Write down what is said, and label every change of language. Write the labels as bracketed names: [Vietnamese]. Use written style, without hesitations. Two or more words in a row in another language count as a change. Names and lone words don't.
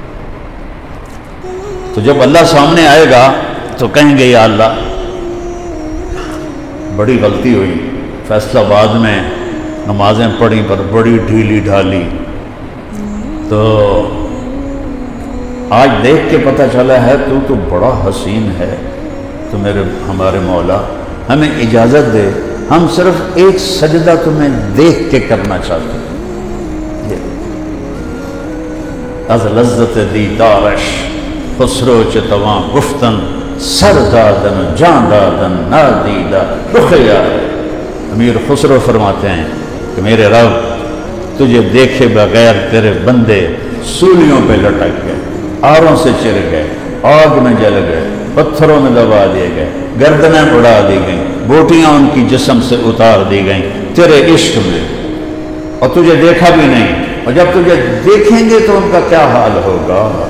[Urdu] تو جب اللہ سامنے آئے گا تو کہیں گے یا اللہ بڑی غلطی ہوئی، فیصلہ آباد میں نمازیں پڑھی پر بڑی ڈھیلی ڈھالی، تو آج دیکھ کے پتہ چلا ہے تو بڑا حسین ہے، تو ہمارے مولا ہمیں اجازت دے، ہم صرف ایک سجدہ تمہیں دیکھ کے کرنا چاہتے ہیں۔ [Persian] از لذت دیدارش خسرو چتواں گفتن سر دادن جان دادن نادیدہ رخیا۔ [Urdu] امیر خسرو فرماتے ہیں کہ میرے رب تجھے دیکھے بغیر تیرے بندے سولیوں پہ لٹک گئے، آروں سے چر گئے، آگ میں جل گئے، پتھروں میں دبا دیے گئے، گردنیں اڑا دی گئیں، بوٹیاں ان کی جسم سے اتار دی گئیں تیرے عشق میں، اور تجھے دیکھا بھی نہیں، اور جب تجھے دیکھیں گے تو ان کا کیا حال ہوگا۔